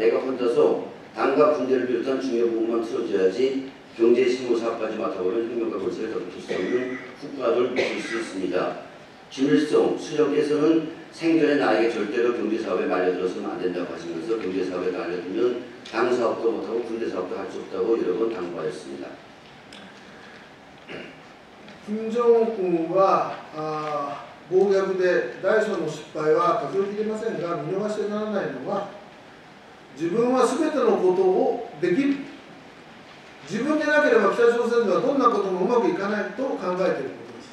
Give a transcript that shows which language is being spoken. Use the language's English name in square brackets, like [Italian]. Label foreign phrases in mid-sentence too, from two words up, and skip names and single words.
[Korean] 내가 혼자서 당과 군대를 비롯한 중요 부분만 틀어줘야지 경제실무사업까지 맡아보면 혁명과 골세를 덮을 수 없는 후과를 줄 수 있습니다. 김일성 수령께서는 생전에 나에게 절대로 경제사업에 말려들어서는 안 된다고 하시면서 경제사업에 말려들면 당사업도 못하고 군대사업도 할 수 없다고 여러 번 당부하였습니다. [Japanese] 金正恩は暴虐で大小の失敗は数えきれませんが、見逃してならないのは自分は全てのことをできる、自分でなければ北朝鮮ではどんなこともうまくいかないと考えていることです。